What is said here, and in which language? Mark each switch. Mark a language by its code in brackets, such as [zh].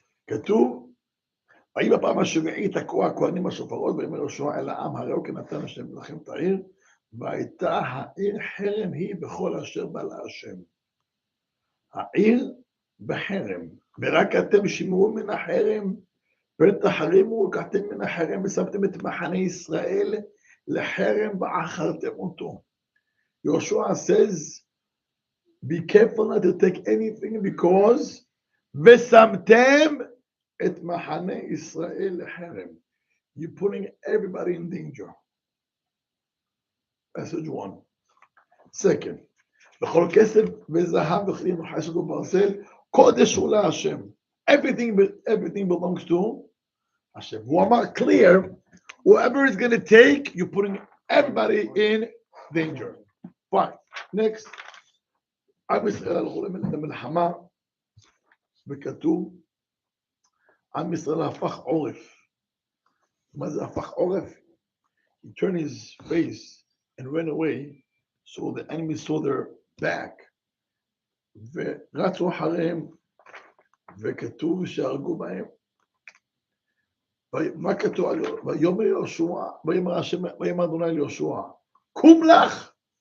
[he] כתוב, ויהי בפעם השביעית תקעו הכהנים השופרות ויאמר יהושע אל העם, הראו כי נתן השם לכם את העיר, והייתה העיר חרם היא בכל אשר בא להשם. העיר בחרם, ורק אתם שמרו מן החרם, ותחרימו, לקחתם מן החרם ושמתם את מחנה ישראל לחרם ועכרתם אותו. [en] Joshua says, be careful not to take anything because [he] ושמתם את מחנה ישראל לחרם. [en] You're putting everybody in danger. Message one. Second, [he] בכל כסף וזהב וכלים וחסד וברזל, קודש הוא להשם. [en] Everything belongs to Hashem. [he] הוא אמר [en] clear, whoever is going to take, you're putting everybody in danger. Fine. Next. [he] עם ישראל הלכו למלחמה, וכתוב, עם ישראל הפך עורף. מה זה הפך עורף? [en] He turned his face and ran away, so the enemy saw their back. [he] ורצו אחריהם, וכתוב שהרגו בהם. מה כתוב? ויאמר יהושע, ויאמר אדוני אל יהושע, קום לך!